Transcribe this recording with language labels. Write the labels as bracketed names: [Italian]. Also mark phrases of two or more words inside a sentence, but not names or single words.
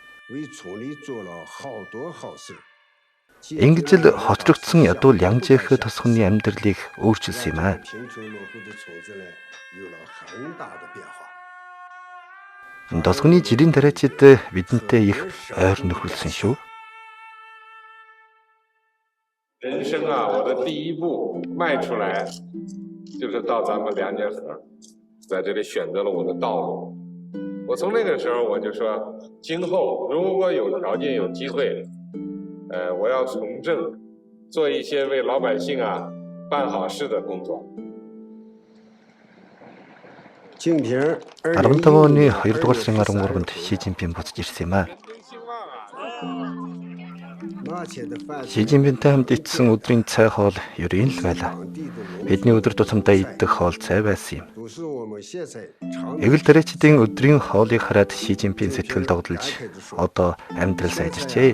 [Mongolian] Ингэж л хоцрогдсон ядуу Лянжихэ тусганы амьдралыг өөрчилсөн юм аа. Тусганы жирийн тариачид бидэнтэй их ойр нөхөрлсөн шүү. [Chinese] 人生我的第一步迈出来，就是到咱们梁家河，在这里选择了我的道路。我从那个时候我就说，今后如果有条件有机会，我要从政，做一些为老百姓办好事的工作。 [Mongolian] 15 оны 2 дугаар сарын 13-нд Ши Жинпин буцаж ирсэн юм аа. Ши Жинпинтэй хамт ичсэн өдрийн цай хоол ерөн л байлаа. Бидний өдөр тутамдаа идэх хоол цай байсан юм. Эгэл тариачдын өдрийн хоолыг хараад Ши Жинпин сэтгэл догдолж одоо амьдрал сайжирчээ.